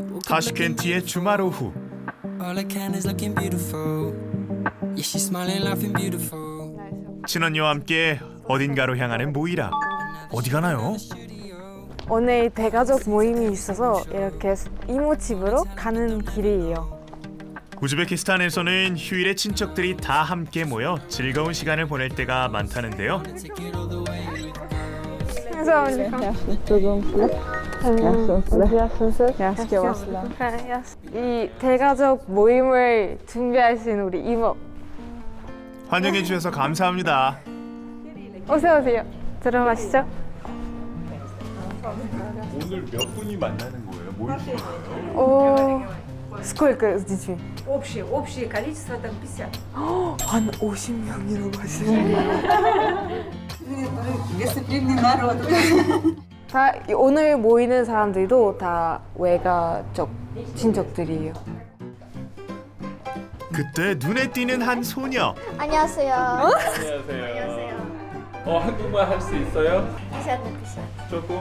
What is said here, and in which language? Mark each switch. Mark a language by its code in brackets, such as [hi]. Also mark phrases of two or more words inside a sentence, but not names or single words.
[ko] 타슈켄트의 주말 오후. [en] All I can is looking beautiful. Yeah, she's smiling, laughing beautiful. [ko] 친언니와 함께 어딘가로 향하는 모이라. 어디 가나요? 오늘 대가족 모임이 있어서 이렇게 이모 집으로 가는 길이에요. 우즈베키스탄에서는 휴일에 친척들이 다 함께 모여 즐거운 시간을 보낼 때가 많다는데요. 이 대가족 모임을 준비하신 우리 이모. 환영해 주셔서 감사합니다. 어서 오세요. 들어가시죠. 오늘 몇 분이 만나는 거예요? 모이시는 거예요? [ru] Сколько здесь? Общее количество там 50. [ko] 한 50명이라고 하시네요. [ru] Гостеприимный народ. [ko] 다 오늘 모이는 사람들도 다 외가족 친척들이에요. 그때 눈에 띄는 한 소녀. 안녕하세요. 안녕하세요. 한국말 할 수 있어요? 조금?